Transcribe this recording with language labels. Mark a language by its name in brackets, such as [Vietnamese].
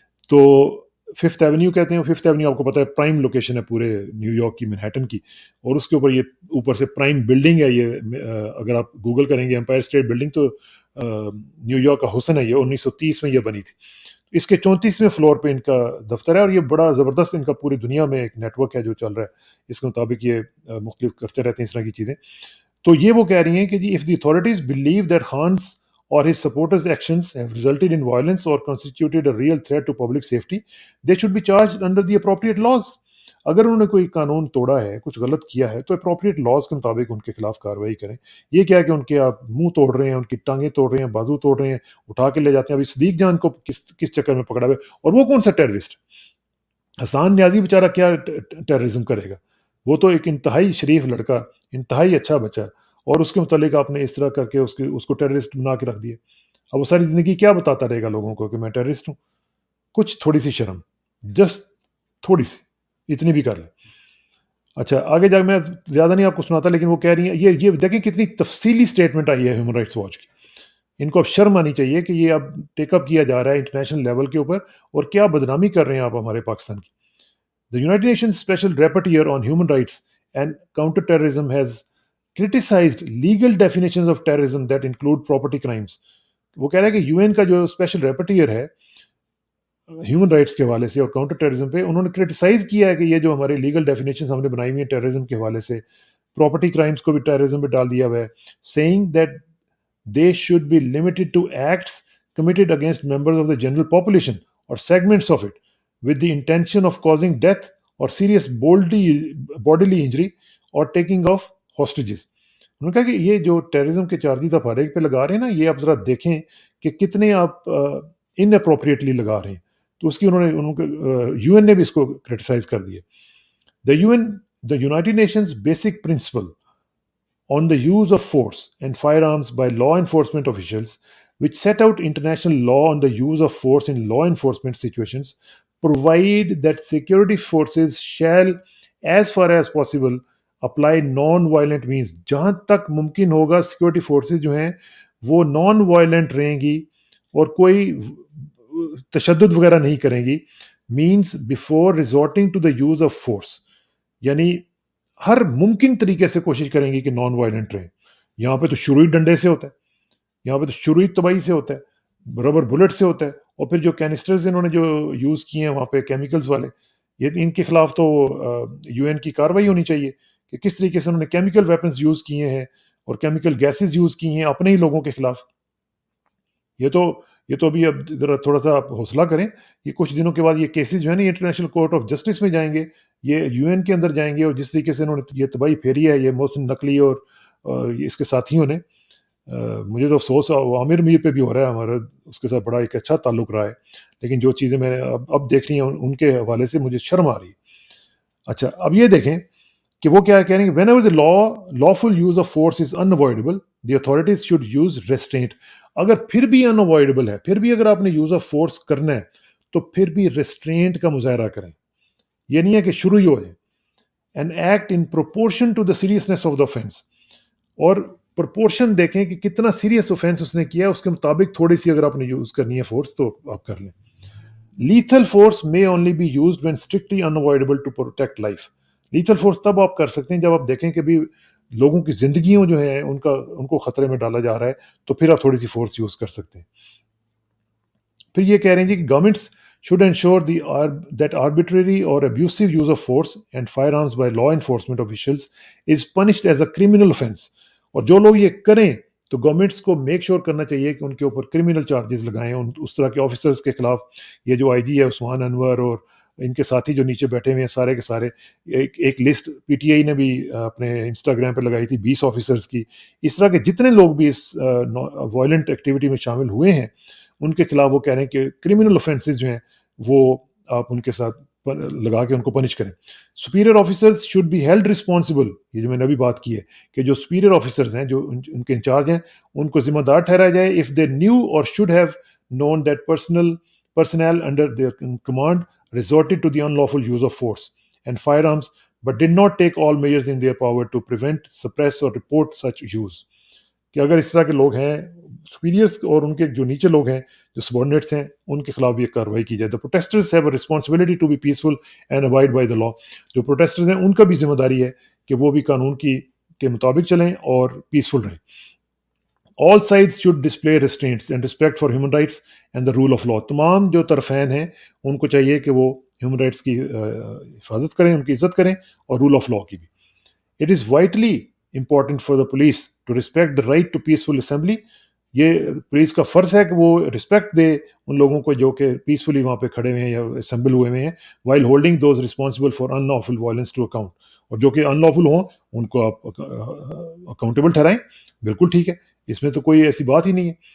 [Urdu] تو 5th avenue کہتے ہیں. 5th ایونیو آپ کو پتہ ہے پرائم لوکیشن ہے پورے نیو یارک کی, مینہٹن کی, اور اس کے اوپر یہ اوپر سے پرائم بلڈنگ ہے. یہ اگر آپ گوگل کریں گے امپائر اسٹیٹ بلڈنگ تو نیو یارک کا حسن ہے. یہ 1930 میں یہ بنی تھی. اس کے 34ویں فلور پہ ان کا دفتر ہے, اور یہ بڑا زبردست ان کا پوری دنیا میں ایک نیٹ ورک ہے جو چل رہا ہے. اس کے مطابق یہ مختلف کرتے رہتے ہیں اس طرح کی چیزیں. تو یہ وہ کہہ رہی ہیں کہ جی [English] if the authorities believe that Khan's or his supporters' actions have resulted in violence or constituted a real threat to public safety, they should be charged under the appropriate laws. [Urdu] اگر انہوں نے کوئی قانون توڑا ہے, کچھ غلط کیا ہے, تو اپروپریٹ لاز کے مطابق ان کے خلاف کارروائی کریں. یہ کیا کہ ان کے آپ منہ توڑ رہے ہیں, ان کی ٹانگیں توڑ رہے ہیں, بازو توڑ رہے ہیں, اٹھا کے لے جاتے ہیں. ابھی صدیق جان کو کس چکر میں پکڑا ہوا ہے, اور وہ کون سا ٹیررسٹ؟ حسان نیازی بیچارہ کیا ٹیررزم کرے گا؟ وہ تو ایک انتہائی شریف لڑکا, انتہائی اچھا بچہ, اور اس کے متعلق آپ نے اس طرح کر کے اس کو ٹیررسٹ بنا کے رکھ دیا. اب وہ ساری زندگی کیا بتاتا رہے گا لوگوں کو کہ میں ٹیررسٹ ہوں؟ کچھ تھوڑی سی شرم, جسٹ تھوڑی سی, اتنی بھی کر لیں. اچھا آگے جا کے میں زیادہ نہیں آپ کو سناتا, لیکن وہ کہہ رہی ہیں یہ دیکھیں کتنی تفصیلی سٹیٹمنٹ آئی ہے ہیومن رائٹس واچ کی. ان کو اب شرم آنی چاہیے کہ یہ اب ٹیک اپ کیا جا رہا ہے انٹرنیشنل لیول کے اوپر, اور کیا بدنامی کر رہے ہیں آپ ہمارے پاکستان کی. [English] The United Nations Special Rapporteur on Human Rights and Counter-Terrorism has criticized legal definitions of terrorism that include property crimes. [Urdu] وہ کہہ رہے ہیں کہ یو این کا جو اسپیشل ریپرٹیئر ہے ہیومن رائٹس کے حوالے سے اور کاؤنٹر ٹیررزم پہ, انہوں نے کرٹیسائز کیا ہے کہ یہ جو ہمارے لیگل ڈیفینیشنز ہم نے بنائی ہوئی ہیں ٹیررزم کے حوالے سے, پراپرٹی کرائمز کو بھی ٹیررزم پہ ڈال دیا ہوا ہے, [English] saying that they should be limited to acts committed against members of the general population or segments of it with the intention of causing death or serious bodily injury or taking of hostages. [Urdu] انہوں نے کہا کہ یہ جو terrorism کے charges آپ ہر ایک پہ لگا رہے ہیں نا, یہ آپ ذرا دیکھیں کہ کتنے آپ ان اپروپریٹلی لگا رہے ہیں. تو اس کی انہوں نے یو این نے بھی اس کو کرٹیسائز کر دیا. [English] The United Nations basic principle on the use of force and firearms by law enforcement officials, which set out international law on the use of force in law enforcement situations, provide that security forces shall, as far as possible, apply non-violent means. [Urdu] جہاں تک ممکن ہوگا security forces جو ہیں وہ non violent رہیں گی اور کوئی تشدد وغیرہ نہیں کریں گی, [English] means before resorting to the use of force. [Urdu] یعنی ہر ممکن طریقے سے کوشش کریں گی کہ نان وائلنٹ رہیں. یہاں پہ تو شروع ہی ڈنڈے سے ہوتا ہے, یہاں پہ تو شروع ہی تباہی سے ہوتا ہے, ربر بلٹ سے ہوتا ہے, اور پھر جو کینسٹرز انہوں نے جو یوز کیے ہیں وہاں پہ کیمیکلز والے, یہ ان کے خلاف تو یو این کی کارروائی ہونی چاہیے کہ کس طریقے سے انہوں نے کیمیکل ویپنز یوز کیے ہیں اور کیمیکل گیسز یوز کی ہیں اپنے ہی لوگوں کے خلاف. یہ تو ابھی اب ذرا تھوڑا سا آپ حوصلہ کریں, یہ کچھ دنوں کے بعد یہ کیسز جو ہے نا انٹرنیشنل کورٹ آف جسٹس میں جائیں گے, یہ یو این کے اندر جائیں گے, اور جس طریقے سے انہوں نے یہ تباہی پھیری ہے یہ محسن نقوی اور اس کے ساتھیوں نے, مجھے تو افسوس عامر میر پہ بھی ہو رہا ہے, ہمارا اس کے ساتھ بڑا ایک اچھا تعلق رہا ہے, لیکن جو چیزیں میں نے اب دیکھ لی ہیں ان کے حوالے سے مجھے شرم آ رہی ہے. اچھا اب یہ دیکھیں کہ وہ کیا کہہ رہے ہیں, [English] whenever the lawful use of force is unavoidable, the authorities should use restraint. [Urdu] اگر پھر بھی unavoidable ہے, پھر بھی اگر آپ نے یوز آف فورس کرنا ہے تو پھر بھی ریسٹرینٹ کا مظاہرہ کریں. یہ نہیں ہے کہ شروع ہی ہو جائے. [English] and act in proportion to the seriousness of the offense. [Urdu] اور پرپورشن دیکھیں کہ کتنا سیریس اوفینس اس نے کیا, اس کے مطابق تھوڑی سی اگر آپ نے یوز کرنی ہے فورس تو آپ کر لیں. [English] Lethal force may only be used when strictly unavoidable to protect life. [Urdu] Lethal force تب آپ کر سکتے ہیں جب آپ دیکھیں کہ بھی لوگوں کی زندگیوں جو ہیں ان کو خطرے میں ڈالا جا رہا ہے, تو پھر آپ تھوڑی سی فورس یوز کر سکتے ہیں. پھر یہ کہہ رہے ہیں جی کہ [English] Governments should ensure that arbitrary or abusive use of force and firearms by law enforcement officials is punished as a criminal offense. [Urdu] اور جو لوگ یہ کریں تو گورنمنٹس کو میک شور کرنا چاہیے کہ ان کے اوپر کرمنل چارجز لگائیں اس طرح کے آفیسرز کے خلاف. یہ جو آئی جی ہے عثمان انور اور ان کے ساتھی جو نیچے بیٹھے ہوئے ہیں سارے کے سارے, ایک لسٹ پی ٹی آئی نے بھی اپنے انسٹاگرام پہ لگائی تھی 20 آفیسرز کی. اس طرح کے جتنے لوگ بھی اس وائلنٹ ایکٹیویٹی میں شامل ہوئے ہیں ان کے خلاف وہ کہہ رہے ہیں کہ کرمنل offenses جو ہیں وہ آپ ان کے ساتھ لگا کے ان کو پنش کریں. [English] Superior officers should be held responsible. [Urdu] یہ جو میں نے ابھی بات کی ہے کہ جو سپیریئر آفیسرز ہیں جو ان کے انچارج ہیں ان کو ذمہ دار ٹھہرایا جائے [English] if they knew or should have known that personnel under their command resorted to the unlawful use of force and firearms, but did not take all measures in their power to prevent, suppress or report such use. [Urdu] کہ اگر اس طرح کے لوگ ہیں superiors اور ان کے جو نیچے لوگ ہیں جو سبارڈینیٹس ہیں ان کے خلاف بھی ایک کارروائی کی جائے. [English] The protesters have a responsibility to be peaceful and abide by the law. [Urdu] جو پروٹیسٹرز ہیں ان کا بھی ذمہ داری ہے کہ وہ بھی قانون کے مطابق چلیں اور پیسفل رہیں. [English] All sides should display restraints and respect for human rights and the rule of law. [Urdu] تمام جو طرفین ہیں ان کو چاہیے کہ وہ ہیومن رائٹس کی حفاظت کریں, ان کی عزت کریں, اور رول آف لا کی بھی. [English] It is vitally important for the police to respect the right to peaceful assembly. [Urdu] یہ پولیس کا فرض ہے کہ وہ رسپیکٹ دے ان لوگوں کو جو کہ پیسفلی وہاں پہ کھڑے ہوئے ہیں یا اسمبل ہوئے ہوئے ہیں, [English] while holding those responsible for unlawful violence to account. [Urdu] اور جو کہ ان لافل ہوں ان کو آپ اکاؤنٹیبل ٹھہرائیں, بالکل ٹھیک ہے, اس میں تو کوئی ایسی بات ہی نہیں ہے.